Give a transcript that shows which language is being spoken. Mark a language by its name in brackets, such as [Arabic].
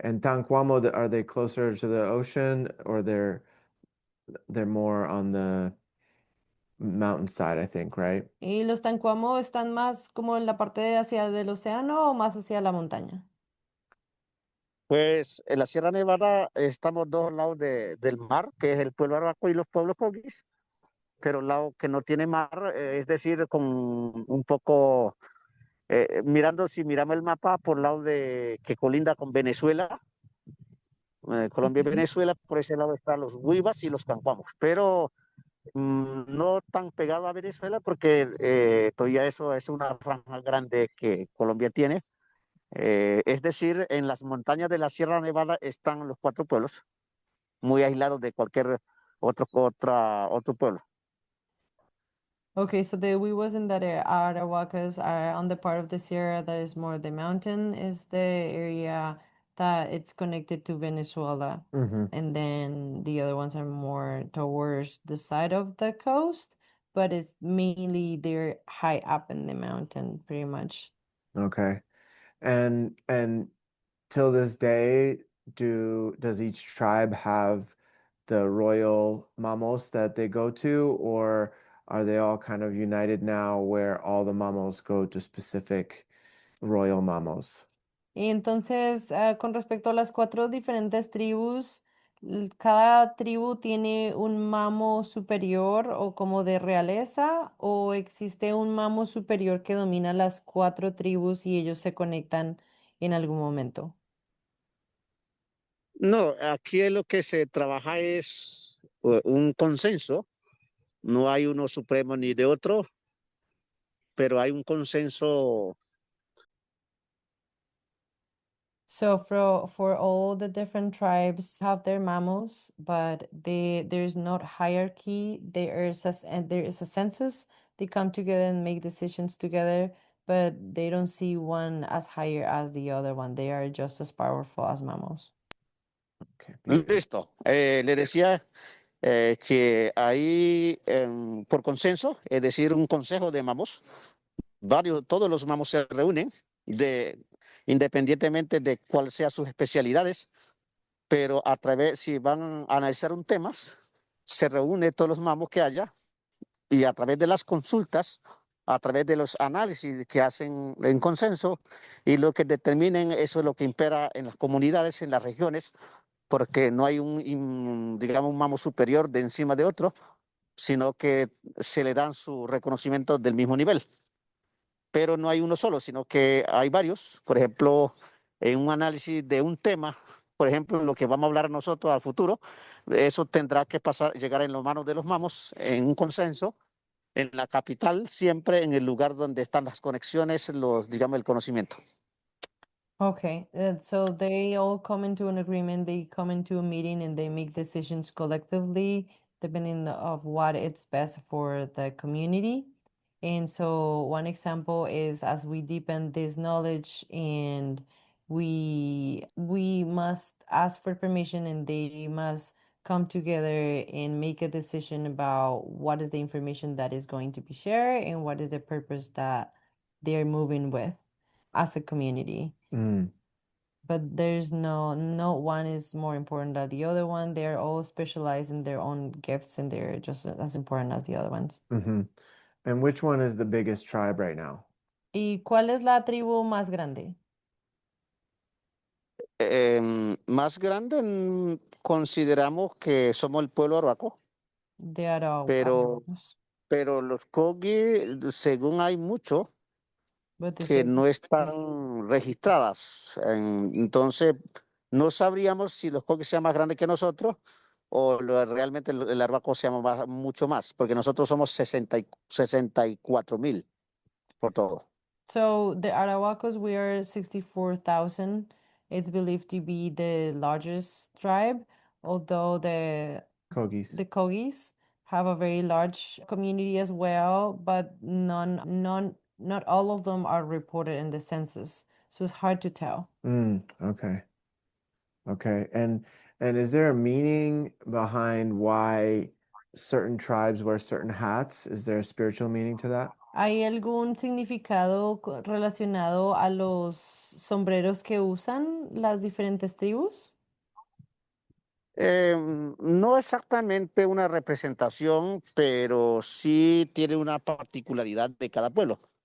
[English] And Tanquamo, are they closer to the ocean or they're more on the mountainside, I think, right? [Spanish] ¿Y los Tancuamo están más como en la parte de hacia del océano o más hacia la montaña? Pues en la Sierra Nevada estamos dos lados del mar, que es el pueblo Arhuaco y los pueblos Coquis, pero el lado que no tiene mar, es decir, con un poco, mirando, si miramos el mapa por el lado de que colinda con Venezuela, Colombia y Ujú. Venezuela, por ese lado están los Huivas y los Cancuamos, pero no tan pegado a Venezuela porque todavía eso es una franja grande que Colombia tiene. Es decir, en las montañas de la Sierra Nevada están los cuatro pueblos, muy aislados de cualquier otro pueblo. [English] Okay, so we wasn't that Arahuacas are on the part of the Sierra that is more the mountain is the area that it's connected to Venezuela. Mm-hmm. And then the other ones are more towards the side of the coast, but it's mainly they're high up in the mountain, pretty much. Okay. And till this day, does each tribe have the royal mamos that they go to, or are they all kind of united now where all the mamos go to specific royal mamos? [Spanish] Y entonces, con respecto a las cuatro diferentes tribus, ¿cada tribu tiene un mamo superior o como de realeza o existe un mamo superior que domina las cuatro tribus y ellos se conectan en algún momento? No, aquí es lo que se trabaja es un consenso, no hay uno supremo ni de otro, pero hay un consenso. [English] So for all the different tribes have their mamos, but there's not hierarchy. There is a census. They come together and make decisions together, but they don't see one as higher as the other one. They are just as powerful as mamos. Okay, beautiful. [Spanish] Listo. Le decía que ahí, por consenso, es decir, un consejo de mamos, todos los mamos se reúnen, independientemente de cuáles sean sus especialidades, pero si van a analizar un tema, se reúne todos los mamos que haya y a través de las consultas, a través de los análisis que hacen en consenso y lo que determinen, eso es lo que impera en las comunidades, en las regiones, porque no hay digamos, un mamo superior de encima de otro, sino que se le dan su reconocimiento del mismo nivel. Pero no hay uno solo, sino que hay varios. Por ejemplo, en un análisis de un tema, por ejemplo, lo que vamos a hablar nosotros al futuro, eso tendrá que llegar en las manos de los mamos en un consenso, en la capital, siempre en el lugar donde están las conexiones, digamos, el conocimiento. [English] Okay, so they all come into an agreement, they come into a meeting and they make decisions collectively depending of what it's best for the community. And so one example is as we deepen this knowledge and we must ask for permission and they must come together and make a decision about what is the information that is going to be shared and what is the purpose that they're moving with as a community. Mm. but there's no one is more important than the other one. They're all specialized in their own gifts and they're just as important as the other ones. Mm-hmm. And which one is the biggest tribe right now? [Spanish] ¿Y cuál es la tribu más grande? Más grande, consideramos que somos el pueblo arhuaco, De pero, Araucanos. pero los Kogi, según hay muchos [English] But they [Spanish] que [English] say [Spanish] no [English] there's- [Spanish] están registradas. Entonces, no sabríamos si los Kogi sean más grandes que nosotros o realmente el arhuaco sea mucho más, porque nosotros somos 64,000 por todo. [English] So the Arauacos, we are 64,000. It's believed to be the largest tribe, although Kogis. the Kogis have a very large community as well, but not all of them are reported in the census. So it's hard to tell. Okay. Okay. And is there a meaning behind why certain tribes wear certain hats? Is there a spiritual meaning to that? [Spanish] ¿Hay algún significado relacionado a los sombreros que usan las diferentes tribus? No exactamente una representación, pero sí tiene una particularidad de cada pueblo.